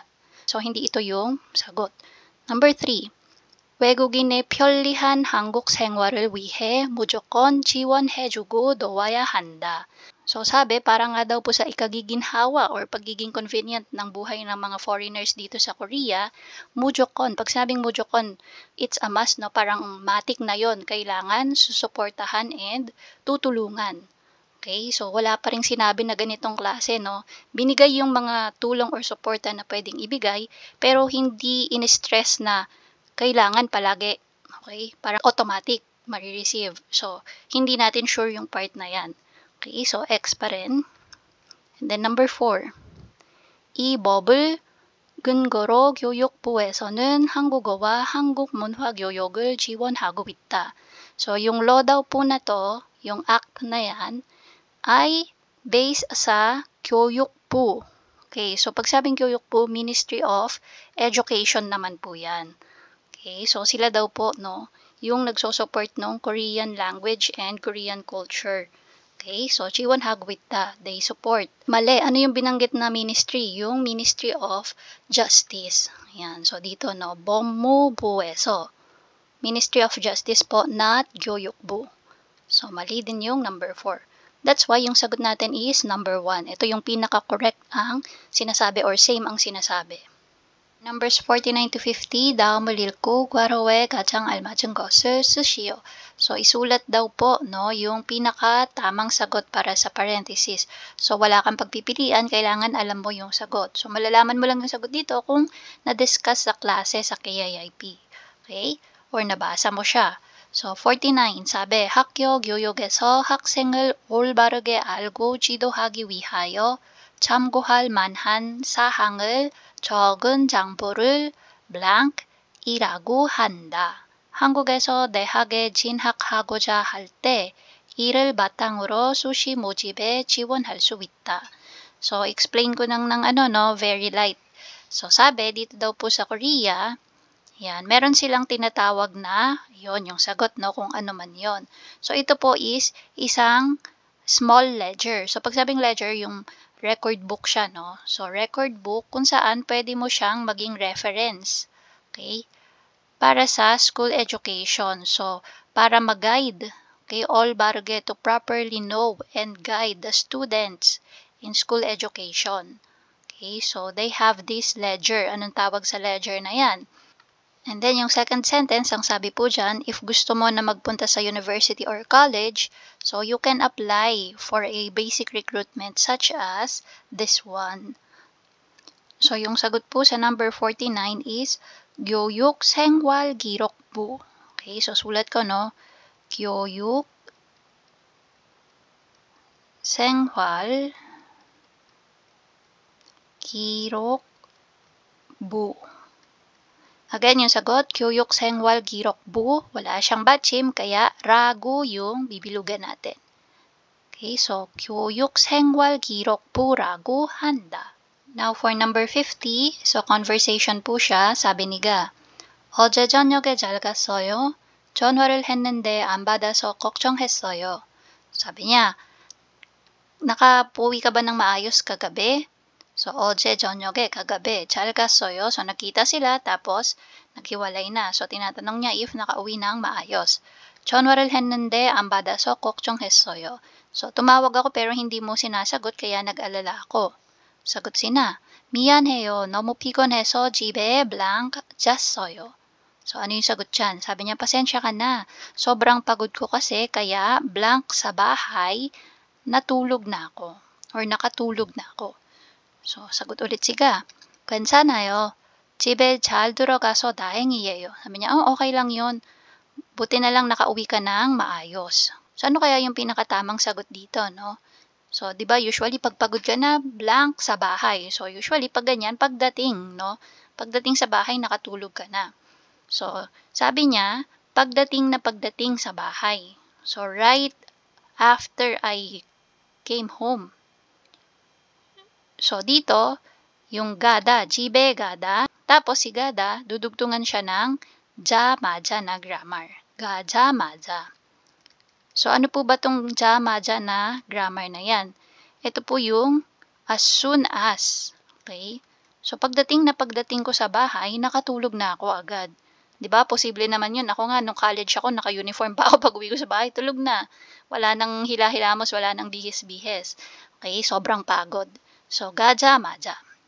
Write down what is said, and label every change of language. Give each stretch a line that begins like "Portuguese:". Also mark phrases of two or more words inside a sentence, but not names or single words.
Filipino: So, hindi ito yung sagot. Number 3.
Korean: 외국인의 편리한 한국 생활을 위해 무조건 지원해주고 도와야 한다.
Filipino: So sabi, para nga daw po sa ikagiginhawa or pagiging convenient ng buhay ng mga foreigners dito sa Korea, mujokon. Pag sabing mujokon,
English: it's a must, no?
Filipino: Parang matik na yon. Kailangan susuportahan and tutulungan. Okay? So wala pa ring sinabi na ganitong klase, no? Binigay yung mga tulong or suporta na pwedeng ibigay, pero hindi in-stress na kailangan palagi, okay? Parang automatic marireceive. So, hindi natin sure yung part na yan. Okay, so X pa rin.
English: And then number 4.
Korean: 이 법을 근거로 교육부에서는 한국어와 한국 문화 교육을 지원하고 있다.
Filipino: So, yung law daw po na to, yung act na yan, ay based sa 교육부. Okay, so pag sabing 교육부,
English: Ministry of Education
Filipino: naman po yan. Okay, so sila daw po, no, yung nagso-support ng
English: Korean language and Korean culture.
Korean: Okay, so 지원하고 있다,
English: they support.
Filipino: Mali, ano yung binanggit na ministry? Yung
English: Ministry of Justice.
Filipino: Ayan, so dito, no, 법무부에서.
English: Ministry of Justice
Filipino: po, not 교육부. So mali din yung number 4.
English: That's why
Filipino: yung sagot natin is number 1. Ito yung pinaka-correct ang sinasabi or same ang sinasabi.
English: Numbers 49 to 50,
Korean: 다음을 읽고 괄호에 가장 알맞은 것을 쓰시오.
Filipino: So, isulat daw po, no, yung pinaka-tamang sagot para sa parenthesis. So, wala kang pagpipilian, kailangan alam mo yung sagot. So, malalaman mo lang yung sagot dito kung na-discuss sa klase sa KIIP. Okay? Or nabasa mo siya. So, 49, sabi,
Korean: 학교 교육에서 학생을 올바르게 알고 지도하기 위하여 참고할 만한 사항을 적은 장부를 blank이라고 한다. 한국에서 대학에 진학하고자 할 때 이를 바탕으로 수시 모집에 지원할 수 있다.
Filipino: So, explain ko ng
English: very light.
Filipino: So, sabi, dito daw po sa Korea, yan, meron silang tinatawag na, yon yung sagot, no, kung ano man yon. So, ito po is isang
English: small ledger.
Filipino: So, pag sabing ledger, yung
English: record book
Filipino: siya, no? So,
English: record book
Filipino: kung saan pwede mo siyang maging reference. Okay? Para sa
English: school education.
Filipino: So, para mag-guide. Okay?
English: Olbarge to properly know and guide the students in school education. Okay? So, they have this ledger.
Filipino: Anong tawag sa ledger na yan?
English: And then, yung second sentence,
Filipino: ang sabi po dyan,
English: if
Filipino: gusto mo na magpunta sa
English: university or college, so you can apply for a basic recruitment such as this one.
Filipino: So, yung sagot po sa number 49 is
Korean: 교육 생활 기록부.
Filipino: Okay, so sulat ko, no?
Korean: 교육 생활 기록부.
Filipino: Again, yung sagot,
Korean: 교육 생활 기록부,
Filipino: wala siyang 받침, kaya ragu yung bibilugan natin.
Korean: Okay, so 교육 생활 기록부라고 한다.
Filipino: Now for number 50, so conversation po siya, sabi ni Ga,
Korean: 어제 저녁에 잘 갔어요. 전화를 했는데 안 받아서 걱정했어요.
Filipino: Sabi niya, nakapuwi ka ba ng maayos kagabi? So,
Korean: 어제 저녁에 kagabi, 잘 갔어요.
Filipino: So, nakita sila, tapos naghiwalay na. So, tinatanong niya if nakauwi ng maayos. 전화를 했는데 안 받아서 걱정했어요. So, tumawag ako pero hindi mo sinasagot kaya nag-alala ako. Sagot sina,
Korean: 미안해요. 너무 피곤해서 집에 blank 잤어요.
Filipino: So, ano yung sagot dyan? Sabi niya, pasensya ka na. Sobrang pagod ko kasi kaya blank sa bahay, natulog na ako. Or nakatulog na ako. So, sagot ulit si Ga.
Korean: 괜찮아요. 집에 잘 들어가서 다행이에요.
Filipino: Sabi niya, okay lang yun. Buti na lang nakauwi ka ng maayos. So, ano kaya yung pinakatamang sagot dito, no? So, di ba, usually, pag pagod ka na, blank sa bahay. So, usually, pag ganyan, pagdating, no? Pagdating sa bahay, nakatulog ka na. So, sabi niya, pagdating sa bahay.
English: So, right after I came home. So,
Filipino: dito, yung gada,
Korean: 집에 가다,
Filipino: Tapos si gada, dudugtungan siya ng ja-maja na grammar.
Korean: Gaja-maja.
Filipino: So ano po ba tong ja-maja na grammar na yan? Ito po yung
English: as soon as.
Filipino: Okay? So pagdating ko sa bahay, nakatulog na ako agad. 'Di ba? Posible naman 'yun. Ako nga nung college ako, naka-uniform pa ako pag-uwi ko sa bahay, tulog na. Wala nang hila-hilamos, wala nang bihis-bihis. Okay? Sobrang pagod. So gaja-maja.